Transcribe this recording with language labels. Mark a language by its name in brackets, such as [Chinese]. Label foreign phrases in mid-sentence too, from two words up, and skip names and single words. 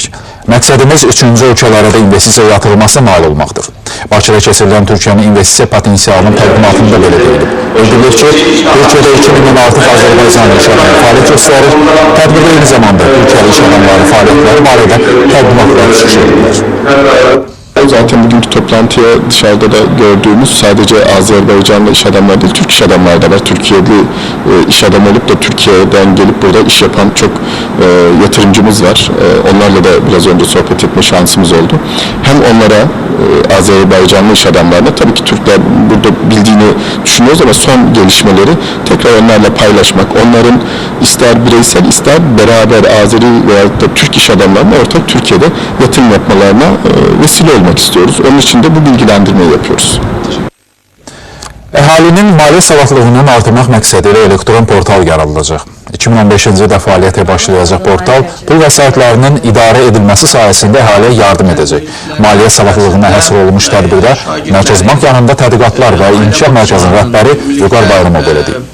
[Azerbaijani] Məqsədimiz üçüncü ölkələrə də investisiya yatırılmasına nail olmaqdır. Bakıda keçirilən Türkiyənin investisiya potensialının təqdimatında belə deyilir. Bildirilir ki, Türkiyədə 2000-dən artıq Azərbaycan iş adamları fəaliyyət göstərir. Tədbirdə eyni zamanda Türkiyəli iş adamları fəaliyyətləri barədə təqdimatlar çıxış edilir. [Turkish] Zaten bugünkü toplantıya dışarıda da gördüğümüz sadece Azerbaycanlı iş adamları değil, Türk iş adamları da var. Türkiye'li iş adamı olup da Türkiye'den gelip burada iş yapan çok yatırımcımız var. Onlarla da biraz önce sohbet etme şansımız oldu. Hem onlara, Azerbaycanlı iş adamlarına, tabii ki Türkler burada bildiğini düşünüyoruz ama son gelişmeleri tekrar onlarla paylaşmak, onların ister bireysel ister beraber Azeri veya da Türk iş adamlarına ortak Türkiye'de yatırım yapmalarına vesile olmak istiyoruz. Onun için de bu bilgilendirmeyi yapıyoruz. [Azerbaijani] Əhalinin maliyyə savadlığının artırmaq məqsədilə elektron portal yaradılacaq. 2015-ci ildə fəaliyyətə başlayacaq portal pul vəsaitlərinin idarə edilməsi sayəsində əhaliyə yardım edəcək. Maliyyə savadlılığına həsr olunmuş tədbirdə Mərkəzi Bank yanında tədqiqatlar və İnkişaf Mərkəzinin rəhbəri Vüqar Bayramov belə deyib.